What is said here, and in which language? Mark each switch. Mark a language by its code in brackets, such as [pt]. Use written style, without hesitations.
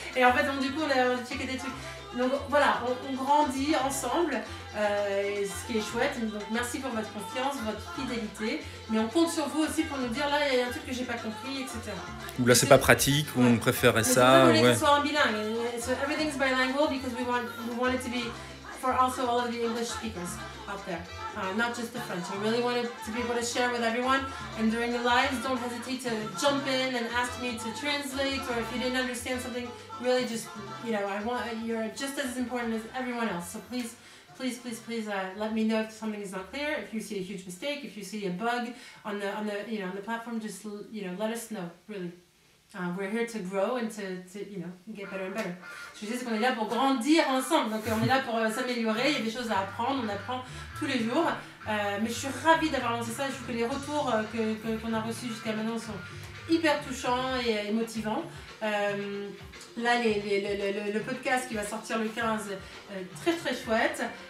[fr] Et en fait, donc, du coup, on a checké des trucs. Donc voilà, on grandit ensemble, ce qui est chouette. Donc merci pour votre confiance, votre fidélité. Mais on compte sur vous aussi pour nous dire là, il y a un truc que j'ai pas compris, etc. Ou là, c'est pas pratique, ou on préférerait ça. On voulait que ce soit un bilingue. [en] So everything's bilingual because we want it to be for also all of the English speakers out there, not just the French. I really wanted to be able to share with everyone, and during the lives, don't hesitate to jump in and ask me to translate, or if you didn't understand something, really just, you're just as important as everyone else, so please let me know if something is not clear, if you see a huge mistake, if you see a bug on the platform, just let us know, really. We're here to grow and to get better and better. [fr] Je disais qu'on est là pour grandir ensemble, donc on est là pour s'améliorer, il y a des choses à apprendre, on apprend tous les jours. Mais je suis ravie d'avoir lancé ça, je trouve que les retours qu'on a reçus jusqu'à maintenant sont hyper touchants et motivants. Là, le podcast qui va sortir le 15, très très chouette.